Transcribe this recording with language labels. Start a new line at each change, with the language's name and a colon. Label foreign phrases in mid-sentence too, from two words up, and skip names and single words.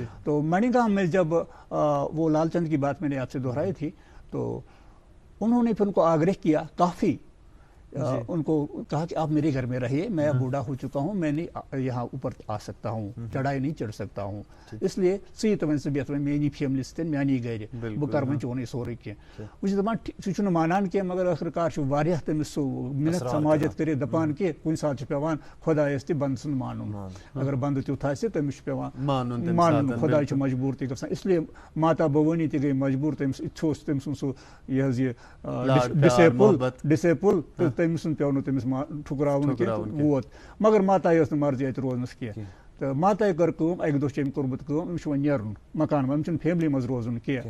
Urdu: تو منی گام میں جب وہ لال چند کی بات میں نے آپ سے دہرائی تھی, تو انہوں نے پھر ان کو آگرہ کیا کافی, ان کو کہا کہ آپ میرے گھر میں رہیے, میں بوڑھا ہو چکا ہوں, میں نہیں یہاں اوپر آ سکتا ہوں, چڑھائی نہیں چڑھ سکتا ہوں, اس لیے
Kashmiri: ژٕ تِمن سۭتۍ بیٚہہ میٛٲنی فیملی سۭتۍ میٛانی گرِ, بہٕ کَرٕ وۄنۍ چونُے سورُے کینٛہہ. بہٕ چھُس دَپان سُہ چھُنہٕ مانان کینٛہہ, مگر ٲخٕر کار چھُ واریاہ تٔمِس سُہ مِنت سماجت کٔرِتھ دَپان کہِ کُنہِ ساتہٕ چھُ پیٚوان خۄدایَس تہِ بنٛدٕ سُنٛد مانُن. اگر بنٛدٕ تیُتھ آسہِ تٔمِس چھُ پیٚوان مانُن, خۄداے چھُ مجبوٗر تہِ گژھان. اس لیے ماتا بھوانی تہِ گٔے مجبوٗر, تٔمِس اِتھِ اوس تٔمۍ سُنٛد سُہ یہِ حظ یہِ ڈِسیپٕل, تہٕ تٔمۍ سُنٛد پیٚو نہٕ تٔمِس ٹھُکراوُن کینٛہہ, ووت. مگر ماتایہِ ٲس نہٕ مرضی اَتہِ روزنَس کینٛہہ. تہٕ ماتایہِ کٔر کٲم, اَکہِ دۄہ چھِ أمۍ کوٚرمُت کٲم, أمِس چھُ وۄنۍ نیرُن مکان منٛز, أمِس چھُنہٕ فیملی منٛز روزُن کینٛہہ.